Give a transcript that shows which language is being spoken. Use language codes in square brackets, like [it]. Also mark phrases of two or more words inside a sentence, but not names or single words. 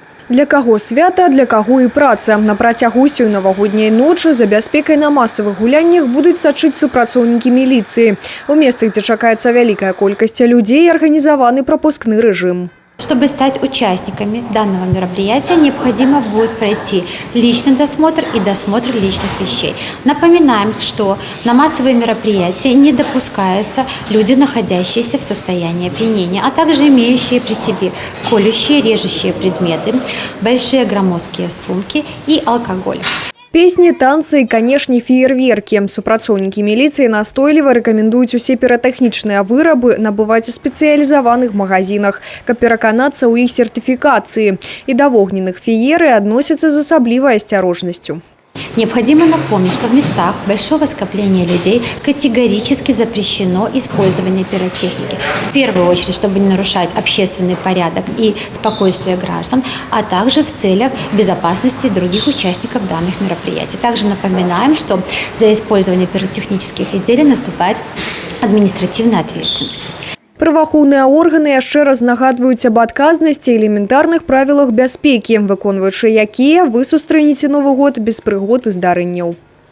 [be] Для каго свята, для каго і праца. На працягу усёй навагодняй ночы за бяспекай на масавых гуляннях будуць сачыць супрацоўнікі міліцыі. У месцах, дзе чакаецца вялікая колькасць людзей, арганізаваны прапускны рэжым. [ru] Чтобы стать участниками данного мероприятия, необходимо будет пройти личный досмотр и досмотр личных вещей. Напоминаем, что на массовые мероприятия не допускаются люди, находящиеся в состоянии опьянения, а также имеющие при себе колющие, режущие предметы, большие громоздкие сумки и алкоголь. [be] Песні, танцы і, канешне, феерверкі. Супрацоўнікі міліцыі настойліва рэкамендуюць усе піратэхнічныя вырабы набываць у спецыялізаваных магазинах, каб пераканацца ў іх сертыфікацыі. І да вогненных фееры адносяцца з асаблівай асцярожнасцю. [ru] Необходимо напомнить, что в местах большого скопления людей категорически запрещено использование пиротехники. В первую очередь, чтобы не нарушать общественный порядок и спокойствие граждан, а также в целях безопасности других участников данных мероприятий. Также напоминаем, что за использование пиротехнических изделий наступает административная ответственность. [be] Праваахоўныя органы яшчэ раз нагадваюць аб адказнасці і элементарных правілах бяспекі, выконваючы якія вы сустрэнеце Новы год без прыгод і здарэнняў.